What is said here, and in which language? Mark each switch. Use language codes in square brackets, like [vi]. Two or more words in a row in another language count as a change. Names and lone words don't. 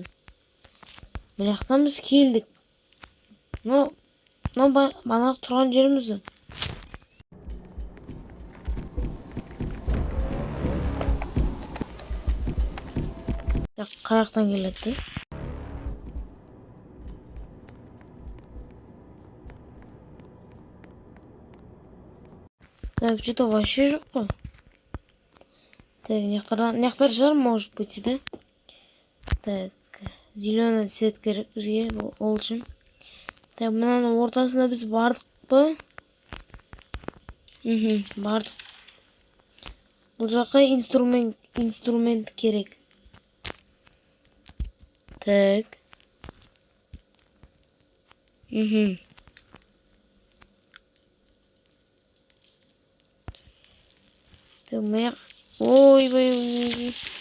[kk] Мынаяқтан біз келдік. Банақ тұрған жеріміз. Қаяқтан келеді? [ru] Так, что-то вообще [kk] жоқ қой. [ru] Так, нектар шығар, может быть, да? Так, зеленый цвет [kk] керек бізге ол үшін. Так, мынаның ортасында біз бардық па? Бардық. Бұл жаққа инструмент керек. Так. Так, мына ойбай.